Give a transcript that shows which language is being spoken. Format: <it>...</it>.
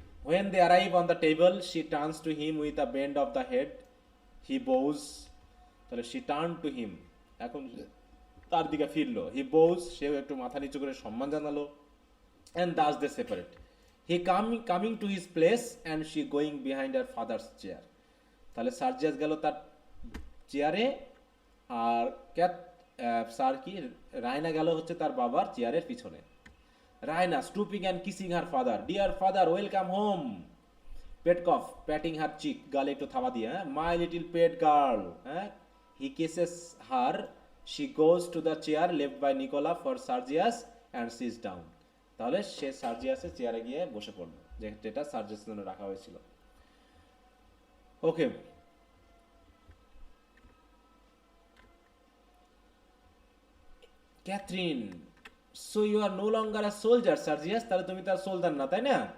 <en>When they arrive on the table, she turns to him with a bend of the head. He bows.</en> <bn>তাহলে</bn> <en>she turned to him,</en> <bn>এখন তার দিকে ফিরলো,</bn> <en>he bows,</en> <bn>সেও একটু মাথা নিচু করে সম্মান জানালো,</bn> <en>and thus they separate. He coming to his place and she going behind her father's chair.</en> <bn>তাহলে সার্জিয়াস গেল তার চেয়ারে, আর স্যার কি রায়না গেল হচ্ছে তার বাবার চেয়ারের পিছনে।</bn> <en>Raina stooping and kissing her father. Dear father, welcome home. Petkov patting her cheek.</en> <bn>গালে একটু থাবা দিয়ে,</bn> <en>হ্যাঁ, my little pet girl, হ্যাঁ, he kisses her. She goes to the chair left by Nicola for Sergius and sits down.</en> <bn>তাহলে সে সার্জিয়াসের চেয়ারে গিয়ে বসে পড়লো, যেটা সার্জিয়াসের জন্য রাখা হয়েছিল।</bn> <en>okay, Catherine, so you are no longer a soldier Sergius,</en> <bn>তাহলে তুমি তার সোলজার না, তাই না?</bn>